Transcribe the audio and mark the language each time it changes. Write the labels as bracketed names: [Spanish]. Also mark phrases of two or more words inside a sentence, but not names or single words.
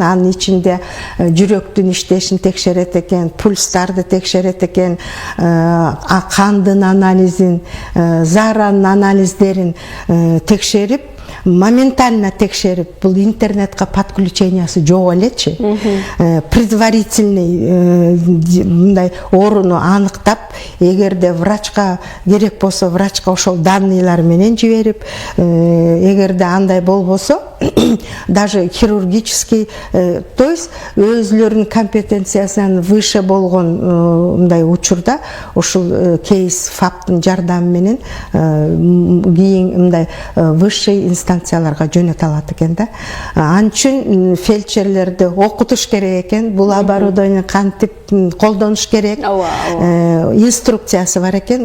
[Kyrgyz] Анын ичинде жүрөктүн иштешин текшерет экен, пульстарды текшерет экен, кандын анализин, зааранын анализдерин текшерип, моментально текшерип, [Russian] бул интернетке подключениясы [Kyrgyz] жок элечи. [Russian] Предварительный [Kyrgyz] мындай орунду аныктап, эгерде врачка керек болсо, врачка ошол данныйлар менен жиберип, эгерде андай болбосо, [Russian] даже хирургический, то есть [Kyrgyz] өзлөрүнүн компетенциясынан выше болгон мындай учурда ошол кейс фаптын жардамы менен кийин мындай [Russian] высший инстанцияларга [Kyrgyz] жөнөтө алат экен да. Ал үчүн фельдшерлерди окутуш керек экен, бул оборудование кантип колдонуш керек, инструкциясы бар экен.